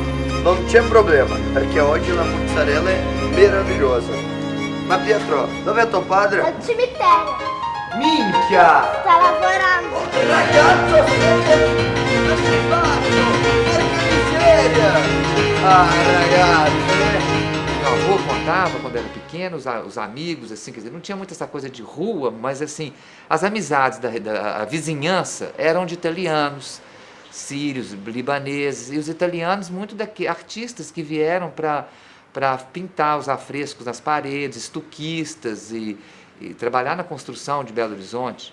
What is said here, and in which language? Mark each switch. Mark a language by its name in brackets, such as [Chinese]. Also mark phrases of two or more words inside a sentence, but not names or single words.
[Italian] Non c'è problema, perché oggi la mozzarella è meravigliosa. Ma Pietro, dov'è tuo padre? Al cimitero. Minchia! Sta lavorando. Ragazzo, ma che faccio? Porca miseria! Ah, ragazzi! [Portuguese] Meu avô contava, quando era pequeno, os amigos, assim, quer dizer, não tinha muito essa coisa de rua, mas assim, as amizades da vizinhança eram de italianos, sírios, libaneses, e os italianos, muito artistas que vieram para pintar os afrescos nas paredes, estuquistas e trabalhar na construção de Belo Horizonte.